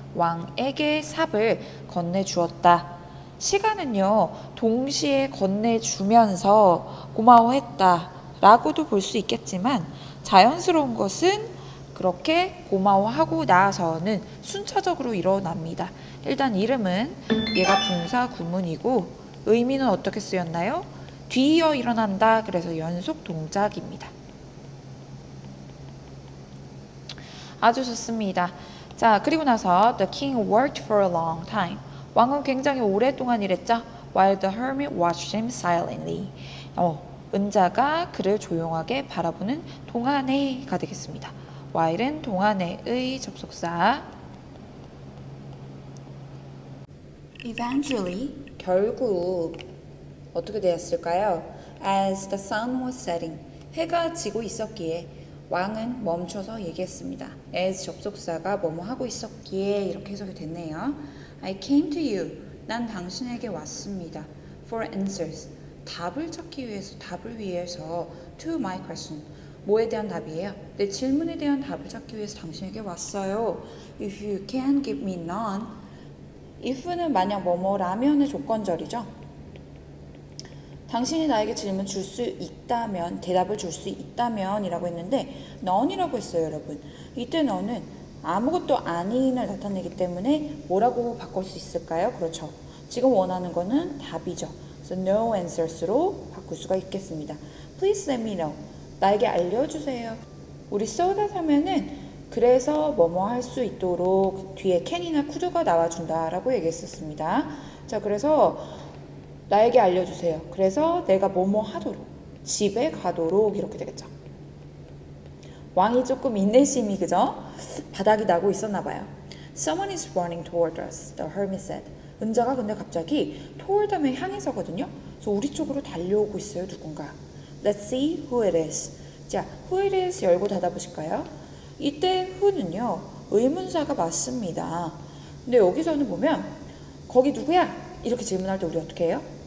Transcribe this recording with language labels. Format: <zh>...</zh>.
<ko>왕에게 삽을 건네주었다. 시간은요, 동시에 건네주면서 고마워했다 라고도 볼 수 있겠지만 자연스러운 것은 그렇게 고마워하고 나서는 순차적으로 일어납니다. 일단 이름은 얘가 분사 구문이고 의미는 어떻게 쓰였나요? 뒤이어 일어난다. 그래서 연속 동작입니다. 아주 좋습니다. 자, 그리고 나서</ko> <en>The king worked for a long time.</en> <ko>왕은 굉장히 오랫동안 일했죠.</ko> <en>While the hermit watched him silently.</en> <ko>은자가 그를 조용하게 바라보는 동안에가 되겠습니다. while은 동안에의 접속사. Eventually, 결국 어떻게 되었을까요?</ko> <en>As the sun was setting,</en> <ko>해가 지고 있었기에 왕은 멈춰서 얘기했습니다. as 접속사가 뭐뭐 하고 있었기에 이렇게 해석이 됐네요.</ko> <en>I came to you,</en> <ko>난 당신에게 왔습니다.</ko> <en>For answers,</en> <ko>답을 찾기 위해서, 답을 위해서</ko> <en>to my question,</en> <ko>뭐에 대한 답이에요? 내 질문에 대한 답을 찾기 위해서 당신에게 왔어요.</ko> <en>If you can give me none,</en> <ko>if는 만약 뭐뭐라면의 조건절이죠. 당신이 나에게 질문 줄 수 있다면, 대답을 줄 수 있다면 이라고 했는데 none이라고 했어요, 여러분. 이때 none은 아무것도 아닌을 나타내기 때문에 뭐라고 바꿀 수 있을까요? 그렇죠. 지금 원하는 거는 답이죠. 그래서</ko> <en>no answers</en> <ko>로 바꿀 수가 있겠습니다.</ko> <en>Please let me know.</en> <ko>나에게 알려주세요. 우리 so that 하면은 그래서 뭐뭐 할 수 있도록 뒤에 can이나 could가 나와준다 라고 얘기했었습니다. 자, 그래서 나에게 알려주세요. 그래서 내가 뭐뭐 하도록, 집에 가도록 이렇게 되겠죠. 왕이 조금 인내심이 그죠? 바닥이 나고 있었나 봐요.</ko> <en>Someone is running toward us, the hermit said.</en> <ko>은자가 근데 갑자기 toward 하면 향해서거든요. 그래서 우리 쪽으로 달려오고 있어요, 누군가.</ko> <en>Let's see who it is.</en> <ko>자,</ko> <en>who it is</en> <ko>열고 닫아보실까요? 이때 who는요, 의문사가 맞습니다. 근데 여기서는 보면 거기 누구야? 이렇게 질문할 때 우리 어떻게 해요?</ko>